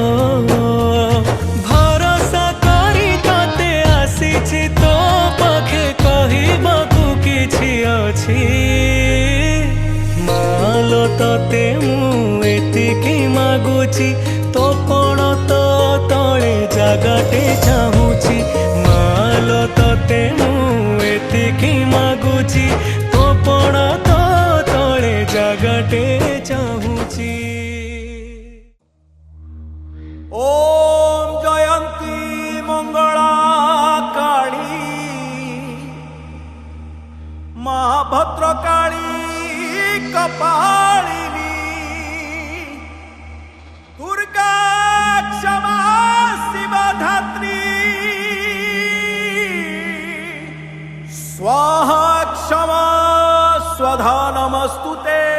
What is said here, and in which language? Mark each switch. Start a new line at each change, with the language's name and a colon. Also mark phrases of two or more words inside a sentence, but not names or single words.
Odia: ଭରସା କରି ତତେ ଆସିଛି ତୋ ପାଖେ କହିବାକୁ କିଛି ଅଛି ମାଲୋ ତତେ ମୁ ଏତିକି ମାଗୁଚି ତୋ ପଣ ତୋ ତଳେ ଜାଗାଟେ ଚାହୁଁଚି ମାଲୋ ତତେ ମୁ ଏତିକି ମାଗୁଚି ତୋ ପଣ ତୋ ତଳେ ଜାଗାଟେ ଚାହୁଁଚି
Sanskrit: ओम जयंती मंगला काली महाभद्रकाली कपालिनी दुर्गा क्षमा शिवधात्री स्वाहा क्षमा स्वधा नमस्तुते